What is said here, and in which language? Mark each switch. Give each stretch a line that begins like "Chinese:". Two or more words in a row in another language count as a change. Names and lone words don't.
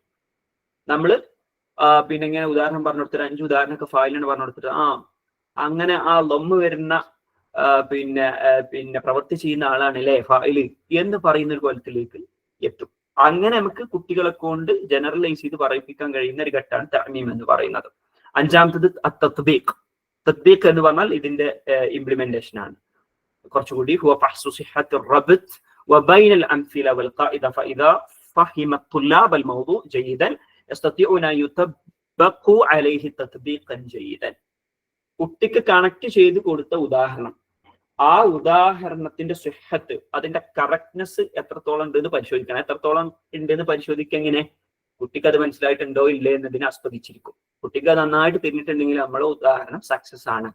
Malayalam: നമ്മള് പിന്നെ ഇങ്ങനെ ഉദാഹരണം പറഞ്ഞു കൊടുത്തിട്ട് 5 ഉദാഹരണമൊക്കെ ഫായിലാണ് പറഞ്ഞു കൊടുത്തിട്ട് അങ്ങനെ ആ ലൊമ്മ് വരുന്ന പിന്നെ പ്രവൃത്തി ചെയ്യുന്ന ആളാണ് അല്ലേ ഫായില് എന്ന് പറയുന്ന ഒരു കോലത്തിലേക്ക് എത്തും. അങ്ങനെ നമുക്ക് കുട്ടികളെ കൊണ്ട് ജനറലൈസ് ചെയ്ത് പറയിപ്പിക്കാൻ കഴിയുന്ന ഒരു ഘട്ടമാണ് തഅമീം എന്ന് പറയുന്നത്. അഞ്ചാമത്തത് തത്ബീഖ്. തത്ബീഖ് എന്ന് പറഞ്ഞാൽ ഇതിന്റെ ഇംപ്ലിമെന്റേഷൻ ആണ്.
Arabic: കുറച്ചുകൂടി هو فحص صحة الربط وبين الأمثلة والقاعدة فإذا فهم الطلاب الموضوع جيدا يستطيعون أن يطبقوا عليه تطبيقا جيدا.
Malayalam: കുട്ടിക്ക് കണക്ട് ചെയ്ത് കൊടുത്ത ഉദാഹരണം, ആ ഉദാഹരണത്തിന്റെ സിഹ്ഹത്ത്, അതിന്റെ കറക്റ്റ്നെസ് എത്രത്തോളം ഉണ്ടെന്ന് പരിശോധിക്കണം. എത്രത്തോളം ഉണ്ടെന്ന് പരിശോധിക്കുക എങ്ങനെ? കുട്ടിക്ക് അത് മനസ്സിലായിട്ടുണ്ടോ ഇല്ലേ എന്നതിനെ ആസ്പദിച്ചിരിക്കും. കുട്ടിക്ക് അത് നന്നായിട്ട് തിരിഞ്ഞിട്ടുണ്ടെങ്കിൽ നമ്മളെ ഉദാഹരണം സക്സസ് ആണ്.